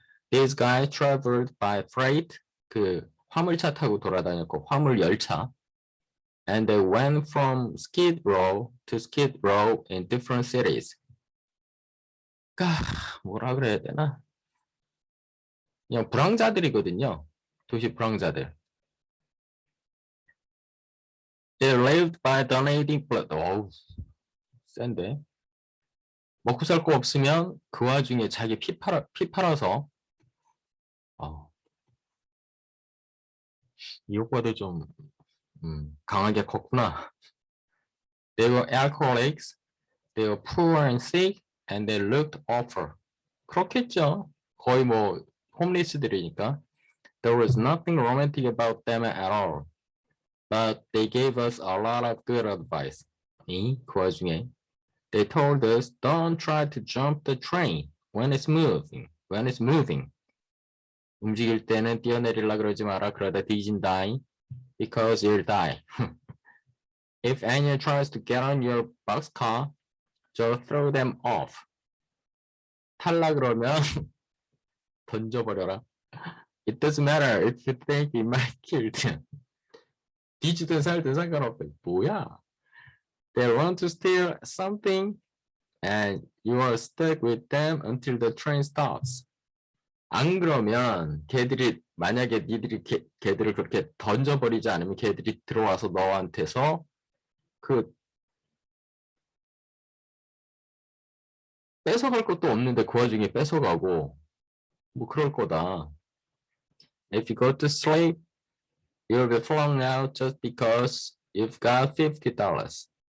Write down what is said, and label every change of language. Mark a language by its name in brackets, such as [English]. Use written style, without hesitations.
[English] These guys traveled by freight, [Korean] 그 화물차 타고 돌아다녔고 화물 열차. [English] And they went from Skid Row to Skid Row in different cities. [Korean] 뭐라 그래야 되나? 그냥 불황자들이거든요. 도시 불황자들. [English] They lived by donating blood. [Korean] 어우, 센데. 먹고 살 거 없으면 그 와중에 자기 피 팔아서 이 효과도 좀 강하게 컸구나. [English] They were alcoholics. They were poor and sick. And they looked awful. [Korean] 그렇겠죠. 거의 뭐 홈리스들이니까. [English] There was nothing romantic about them at all. But they gave us a lot of good advice. [Korean] 그 와중에 [English] They told us don't try to jump the train when it's moving. When it's moving. [Korean] 움직일 때는 뛰어내리려 그러지 마라. 그러다 뒤진다. [English] Because you'll die. If anyone tries to get on your boxcar, just throw them off. [Korean] 탈라 그러면 던져버려라. [English] It doesn't matter if you think it might kill them. [Korean] 뒤지든 살든 상관없어. 뭐야? [English] They want to steal something and you are stuck with them until the train starts. [Korean] 안 그러면 걔들이 만약에 니들이 걔들을 그렇게 던져버리지 않으면 걔들이 들어와서 너한테서 그 뺏어갈 것도 없는데 그 와중에 뺏어가고 뭐 그럴 거다. [English] If you go to sleep, you'll be flown out just because you've got $50.